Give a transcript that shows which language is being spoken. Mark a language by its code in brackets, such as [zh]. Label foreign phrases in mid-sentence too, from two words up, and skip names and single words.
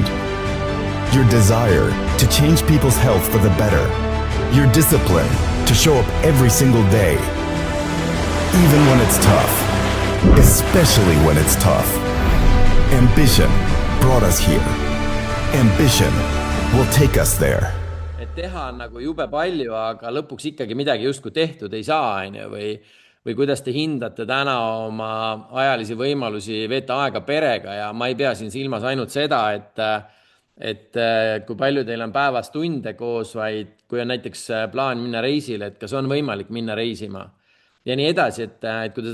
[en] Your desire to change people's health for the better. Your discipline to show up every single day. Even when it's tough. Especially when it's tough. Ambition brought us here. Ambition will take us there. [et] Et teha on nagu jube palju, aga lõpuks ikkagi midagi justkui tehtud ei saa, või kuidas te hindate täna oma ajalisi võimalusi veeta aega perega ja ma ei pea siin silmas ainult seda, et kui palju teil on päevas tunde koos, vaid kui on näiteks plaan minna reisile, et kas on võimalik minna reisima ja nii edasi, et kui te